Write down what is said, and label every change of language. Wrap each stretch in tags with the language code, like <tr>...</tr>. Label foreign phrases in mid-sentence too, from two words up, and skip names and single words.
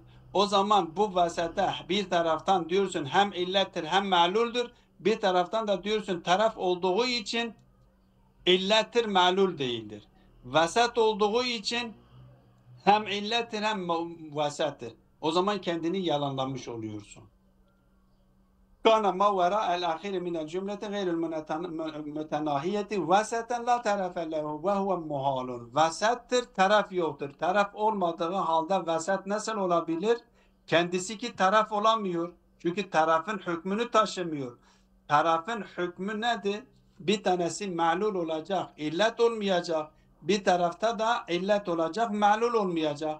<tr>O zaman bu vasata bir taraftan diyorsun hem illettir hem maluldür. Bir taraftan da diyorsun taraf olduğu için illettir malul değildir. Vasat olduğu için hem illettir hem vasattır. O zaman kendini yalanlamış oluyorsun.</tr> <ar>كان ما وراء الأخير من الجملة غير المتناهية وسطا لا طرف له وهو محال.</ar> <tr>Vasattır, taraf yoktur. Taraf olmadığı halde vasat nasıl olabilir? Kendisi ki taraf olamıyor. Çünkü tarafın hükmünü taşımıyor. Tarafın hükmü nedir? Bir tanesi ma'lul olacak, illet olmayacak. Bir tarafta da illet olacak, ma'lul olmayacak.</tr>